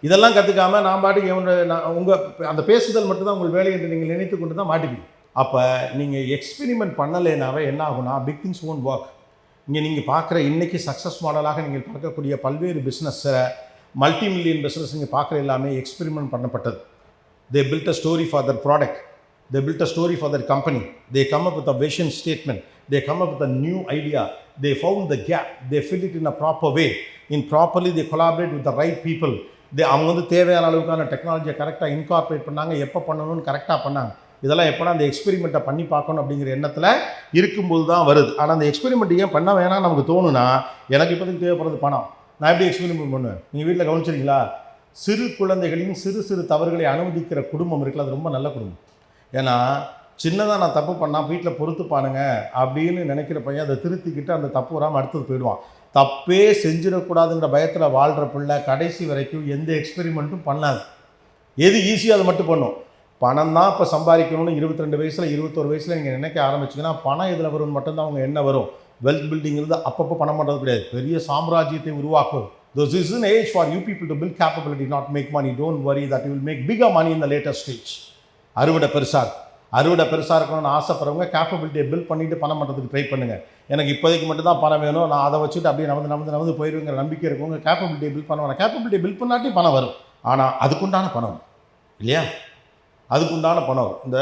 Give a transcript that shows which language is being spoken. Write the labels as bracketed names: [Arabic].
[Tamil] இதெல்லாம் கற்றுக்காமல் நான் பாட்டுக்கு உங்கள் அந்த பேசுதல் மட்டும்தான் உங்கள் வேலை என்று நீங்கள் நினைத்து கொண்டு தான் மாட்டிப்பீங்க. அப்போ நீங்கள் எக்ஸ்பெரிமெண்ட் பண்ணலைனாவே என்ன ஆகுனா [English] Big things won't work. [Tamil] இங்கே நீங்கள் பார்க்குற இன்றைக்கி சக்ஸஸ் மாடலாக நீங்கள் பார்க்கக்கூடிய பல்வேறு பிஸ்னஸை, மல்டி மில்லியன் பிஸ்னஸ் நீங்கள் பார்க்குற எல்லாமே எக்ஸ்பெரிமெண்ட் பண்ணப்பட்டது. [English] They built a story for their product. They built a story for their company. They come up with a vision statement. They come up with a new idea. They found the gap. They fill it in a proper way. In properly they collaborate with the right people. [Tamil] அவங்க வந்து தேவையான அளவுக்கான டெக்னாலஜியை கரெக்டாக incorporate பண்ணாங்க, எப்போ பண்ணணும்னு கரெக்டாக பண்ணாங்க. இதெல்லாம் எப்போனா அந்த எக்ஸ்பெரிமெண்ட்டை பண்ணி பார்க்கணும் அப்படிங்கிற எண்ணத்தில் இருக்கும்போது தான் வருது. ஆனால் அந்த எக்ஸ்பெரிமெண்ட் ஏன் பண்ண வேணாம் நமக்கு தோணுனா, எனக்கு இப்போதைக்கு தேவைப்படுறது பணம், நான் எப்படி எக்ஸ்பெரிமெண்ட் பண்ணுவேன். நீங்கள் வீட்டில் கவனிச்சிருக்கீங்களா, சிறு குழந்தைகளின் சிறு சிறு தவறுகளை அனுமதிக்கிற குடும்பம் இருக்குல்ல, அது ரொம்ப நல்ல குடும்பம். ஏன்னா சின்னதாக நான் தப்பு பண்ணால் வீட்டில் பொறுத்துப்பானுங்க அப்படின்னு நினைக்கிற பையன் அதை திருத்திக்கிட்டு அந்த தப்பு வராமல் அடுத்தது போயிடுவான். தப்பே செஞ்சிடக்கூடாதுங்கிற பயத்தில் வாழ்கிற பிள்ளை கடைசி வரைக்கும் எந்த எக்ஸ்பெரிமெண்ட்டும் பண்ணாது. எது ஈஸியாக அதை மட்டும் பண்ணும். பணம் தான் இப்போ சம்பாதிக்கணும்னு 22 வயசில் 21 வயசில் நீங்கள் நினைக்க ஆரம்பிச்சிங்கன்னா பணம் இதில் வரும்னு மட்டும்தான் அவங்க என்ன வரும். வெல்த் பில்டிங்கிறது அப்பப்போ பணம் பண்ணுறது கிடையாது, பெரிய சாம்ராஜ்யத்தை உருவாக்கும். [English] This is an age for you people to build capability, not make money. Don't worry that you will make bigger money in the later stage. [Tamil] அறுவடை பெருசாக இருக்கணும்னு ஆசைப்படுறவங்க கேப்பபிலிட்டியை பில்ட் பண்ணிவிட்டு பணம் பண்ணுறதுக்கு ட்ரை பண்ணுங்கள். எனக்கு இப்போதைக்கு மட்டும் தான் பணம் வேணும், நான் அதை வச்சுட்டு அப்படியே நமந்து போயிடுங்கிற நம்பிக்கை இருக்கவங்க கேப்பபிலிட்டியை பில்ட் பண்ணுவாங்க. கேப்பபிலிட்டியை பில்ட் பண்ணாட்டி பணம் வரும், ஆனால் அதுக்குண்டான பணம் இல்லையா, அதுக்குண்டான பணம்.